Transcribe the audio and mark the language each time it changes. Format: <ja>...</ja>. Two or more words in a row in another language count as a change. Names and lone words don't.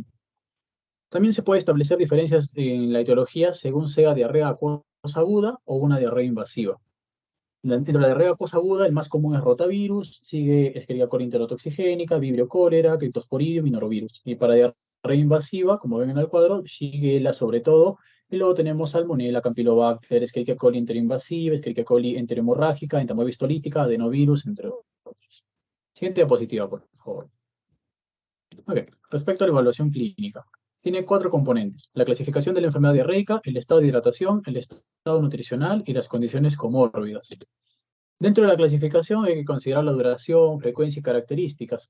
<es>También se puede establecer diferencias en la etiología según sea diarrea acuosa aguda o una diarrea invasiva. Dentro de la diarrea posaguda, el más común es rotavirus, sigue Escherichia coli enterotoxigénica, Vibrio cólera, Cryptosporidium y norovirus. Y para diarrea invasiva, como ven en el cuadro, Shigella sobre todo, y luego tenemos Salmonella, Campylobacter, Escherichia coli enteroinvasiva, Escherichia coli enterohemorrágica, entamoeba histolítica, adenovirus, entre otros. Siguiente diapositiva, por favor. Ok, respecto a la evaluación clínica. Tiene 4 componentes: la clasificación de la enfermedad diarreica, el estado de hidratación, el estado nutricional y las condiciones comórbidas. Dentro de la clasificación hay que considerar la duración, frecuencia y características.</es>